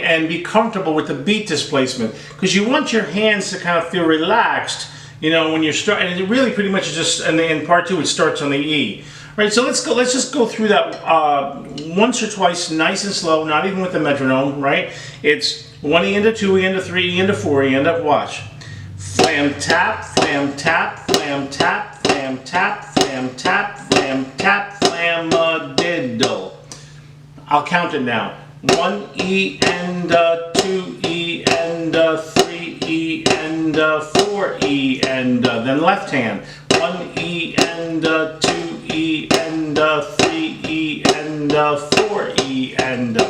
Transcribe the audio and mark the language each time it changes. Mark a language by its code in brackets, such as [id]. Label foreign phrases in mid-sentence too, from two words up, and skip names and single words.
[en] And be comfortable with the beat displacement. Because you want your hands to kind of feel relaxed, you know, when you're starting. And it really pretty much is just, and in part 2 it starts on the E. Right, so let's just go through that once or twice, nice and slow, not even with the metronome, right? It's 1 ender, 2 ender, 3 ender, 4 ender. Watch. Flam tap, flam tap, flam tap, flam tap, flam tap, flam tap, flamadiddle. I'll count it now. 1 E ender, 2 E ender, 3 E ender, 4 E ender. Then left hand. 1 E ender, 2 E ender, 3 E ender, 4 E ender.